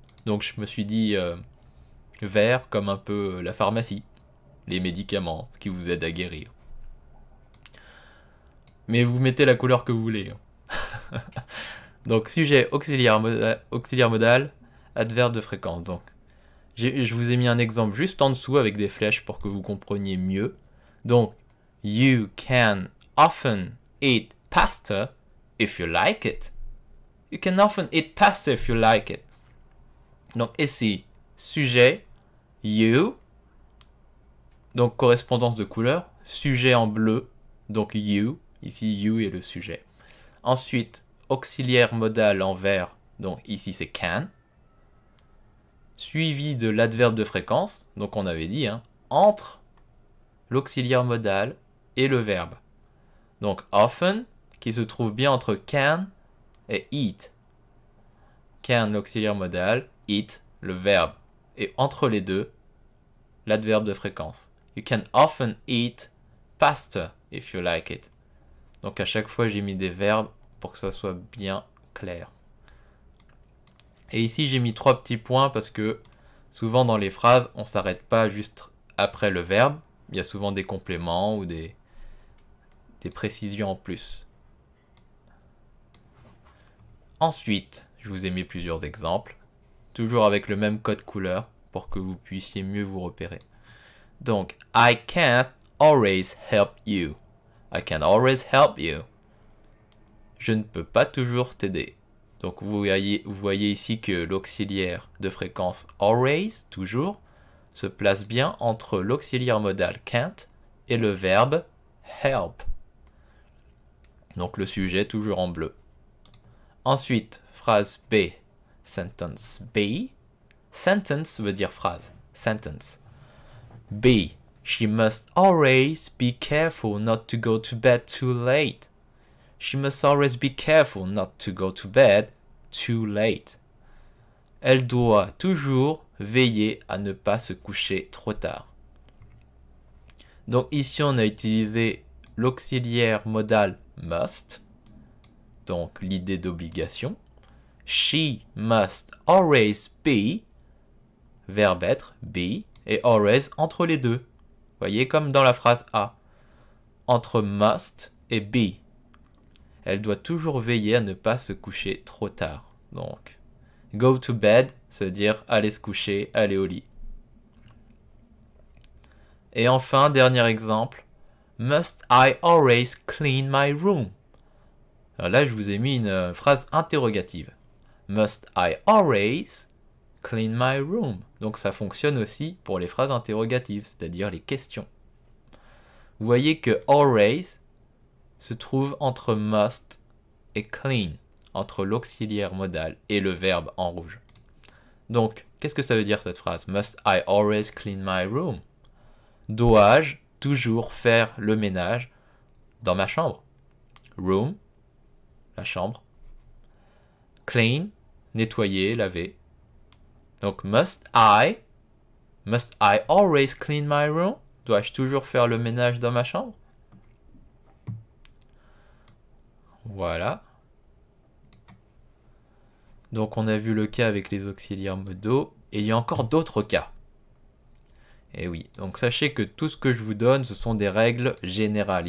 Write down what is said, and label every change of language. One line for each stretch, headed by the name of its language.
French: Donc je me suis dit vert comme un peu la pharmacie, les médicaments qui vous aident à guérir. Mais vous mettez la couleur que vous voulez. Donc sujet auxiliaire modal, adverbe de fréquence. Donc je vous ai mis un exemple juste en dessous avec des flèches pour que vous compreniez mieux. Donc
English: you can often eat pasta if you like it. You can often eat pasta if you like it.
French: Donc ici, sujet, you. Donc correspondance de couleur. Sujet en bleu, donc you. Ici, you est le sujet. Ensuite, auxiliaire modal en vert, donc ici c'est can. Suivi de l'adverbe de fréquence, donc on avait dit, hein, entre l'auxiliaire modal et le verbe. Donc often, qui se trouve bien entre can et eat. Can, l'auxiliaire modal, eat, le verbe. Et entre les deux, l'adverbe de fréquence.
English: You can often eat pasta if you like it.
French: Donc à chaque fois, j'ai mis des verbes pour que ça soit bien clair. Et ici, j'ai mis 3 petits points parce que souvent dans les phrases, on ne s'arrête pas juste après le verbe. Il y a souvent des compléments ou des précisions en plus. Ensuite, je vous ai mis plusieurs exemples, toujours avec le même code couleur pour que vous puissiez mieux vous repérer. Donc,
English: I can't always help you. I can always help you.
French: Je ne peux pas toujours t'aider. Donc vous voyez ici que l'auxiliaire de fréquence always, toujours, se place bien entre l'auxiliaire modal can't et le verbe help. Donc le sujet toujours en bleu. Ensuite, phrase B.
English: Sentence B.
French: Sentence veut dire phrase. sentence. B.
English: She must always be careful not to go to bed too late. She must always be careful not to go to bed too late.
French: Elle doit toujours veiller à ne pas se coucher trop tard. Donc ici, on a utilisé l'auxiliaire modal must, donc l'idée d'obligation.
English: She must always be,
French: verbe être, be, et always entre les deux. Vous voyez, comme dans la phrase A, entre must et be. Elle doit toujours veiller à ne pas se coucher trop tard. Donc,
English: go to bed,
French: ça veut dire aller se coucher, aller au lit. Et enfin, dernier exemple,
English: must I always clean my room?
French: Alors là, je vous ai mis une phrase interrogative.
English: Must I always clean my room?
French: Donc ça fonctionne aussi pour les phrases interrogatives, c'est-à-dire les questions. Vous voyez que always se trouve entre must et clean, entre l'auxiliaire modal et le verbe en rouge. Donc, qu'est-ce que ça veut dire cette phrase?
English: Must I always clean my room?
French: Dois-je toujours faire le ménage dans ma chambre? Room, la chambre. Clean, nettoyer, laver. Donc,
English: must I always clean my room?
French: Dois-je toujours faire le ménage dans ma chambre? Voilà. Donc, on a vu le cas avec les auxiliaires modaux. Et il y a encore d'autres cas. Et oui, donc sachez que tout ce que je vous donne, ce sont des règles générales.